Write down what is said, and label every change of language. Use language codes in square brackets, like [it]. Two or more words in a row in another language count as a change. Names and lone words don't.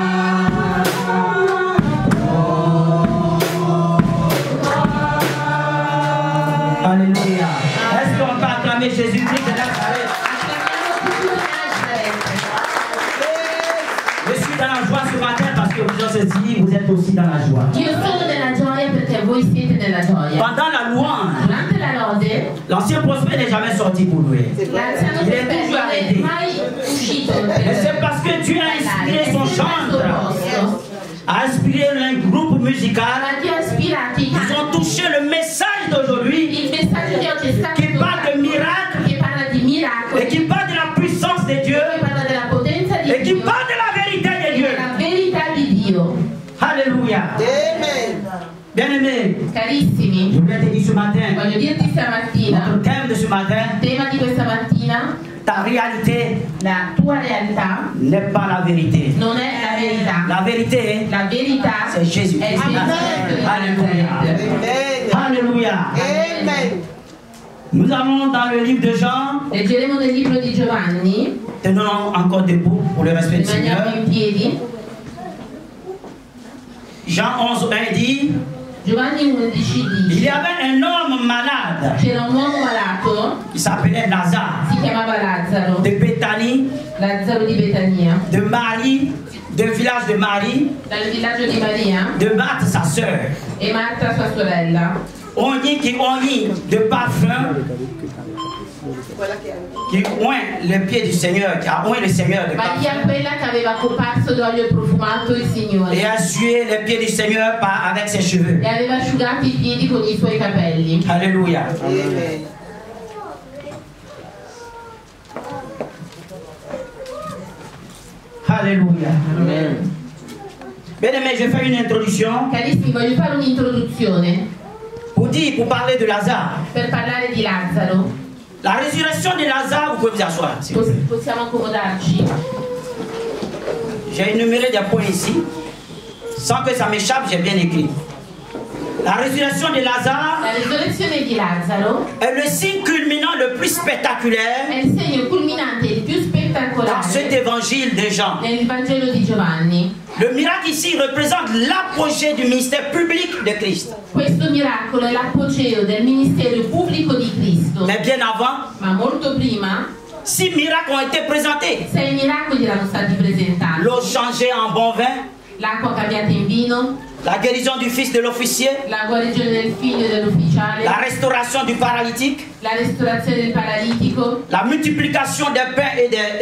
[fr] Alléluia. Est-ce qu'on peut acclamer Jésus-Christ de Nazareth? Je suis dans la joie ce matin parce que vous avez dit, vous êtes aussi dans la joie. [it] Io sono nella gioia perché voi siete nella gioia. [fr] Pendant la louange, [it] Durante la lode, [fr] l'ancien prospère n'est jamais sorti pour louer. [it] l'anziano [fr] Il est [it] Peppe [fr] toujours [it] non è [fr] arrêté. [it] mai uscito [fr] Et c'est parce que Dieu a inspiré son chantre, a inspiré un groupe musical. [it] Ma Dio ha ispirato i [fr] Ils ont [it] canti. [fr] touché le message d'aujourd'hui [it] Il messaggio di oggi è stato [fr] qui parle de miracles [it] che parla di miracoli, [fr] et qui parle de la puissance de Dieu [it] che parla della potenza di [fr] et qui [it] Dio, [fr] parle de la vérité de Dieu. [it] della verità di Dio. [fr] Alléluia. Bien-aimés, [it] Carissimi, [fr] je voulais te dire ce matin, [it] voglio dirti stamattina, [fr] notre thème de ce matin, [it] il tema di questa mattina, [fr] ta réalité [it] la tua realtà [fr] n'est pas la vérité. [it] non è la verità. [fr] La vérité, [it] La verità [fr] c'est Jésus. [it] è Gesù Cristo di [fr] Alléluia. [it] Nazareth. [fr] Alléluia. Nous allons dans le livre de Jean. [it] Leggeremo nel libro di Giovanni, [fr] Tenons encore debout pour le respect du Seigneur. [it] rimaniamo in piedi. [fr] Jean 11, 1 dit, [it] Giovanni 11 [fr] il y [it] dice: [fr] avait un homme malade [it] c'era un uomo malato, [fr] qui s'appelait Lazare, [it] si chiamava Lazzaro, [fr] de Béthanie, [it] Lazzaro di Betania, [fr] de Marie, du village de Marie, [it] dal villaggio di Maria [fr] de Marthe, sa sœur. [it] e Marta sua sorella. [fr] On dit de parfum, qui oint le pied du Seigneur, qui a oint le Seigneur de [it] Maria [fr] parfum, [it] quella che aveva coparso d'olio profumato il [fr] et [it] Signore [fr] a sué les pieds du Seigneur avec ses cheveux. [it] e aveva asciugato i piedi con i suoi capelli. [fr] Alléluia. Alléluia. Bien aimé, je fais une introduction [it] Carissimi, voglio fare un'introduzione [fr] pour parler de Lazare. [it] per parlare di Lazzaro. [fr] La résurrection de Lazare, vous pouvez vous asseoir. s'il vous plaît. [it] Possiamo accomodarci? [fr] J'ai énuméré des points ici. Sans que ça m'échappe, j'ai bien écrit. La résurrection de Lazare [it] La risurrezione di Lazzaro [fr] est le signe culminant le plus spectaculaire [it] è il segno culminante e il più [fr] dans cet [it] spettacolare [fr] évangile de Jean. [it] nel Vangelo di Giovanni. [fr] Le miracle ici représente l'apogée du ministère public de Christ. [it] Questo miracolo è l'apogeo del ministero pubblico di Cristo, [fr] Mais bien avant, [it] ma molto prima [fr] 6 miracles ont été présentés. [it] 6 miracoli erano stati presentati: [fr] L'eau changée en bon vin, [it] l'acqua cambiata in vino, [fr] la guérison du fils de l'officier, [it] la guarigione del figlio dell'ufficiale, [fr] la restauration du paralytique, [it] la restaurazione del paralitico, [fr] la multiplication des pains et des